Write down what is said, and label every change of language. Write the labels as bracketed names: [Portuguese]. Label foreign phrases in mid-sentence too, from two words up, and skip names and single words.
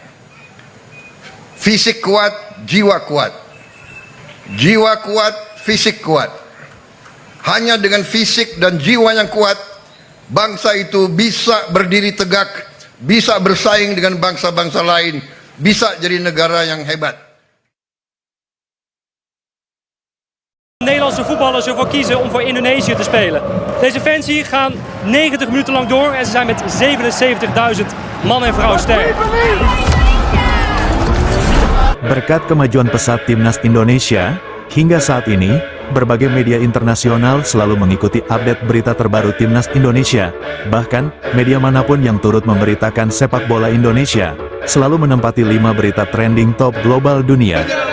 [Indonesian] Fisik kuat, jiwa kuat. Jiwa kuat, fisik kuat. Hanya dengan fisik dan jiwa yang kuat, bangsa itu bisa berdiri tegak, bisa bersaing dengan bangsa-bangsa lain, bisa jadi negara yang hebat. [Dutch] Nederlandse voetballers ervoor kiezen om voor Indonesië te spelen. Deze fans hier gaan 90 minuten lang door en ze zijn met 77.000 man en vrouw sterk. [Indonesian] Berkat kemajuan pesat timnas Indonesia, hingga saat ini, berbagai media internasional selalu mengikuti update berita terbaru timnas Indonesia. Bahkan, media manapun yang turut memberitakan sepak bola Indonesia, selalu menempati 5 berita [English] trending top global [Indonesian] dunia.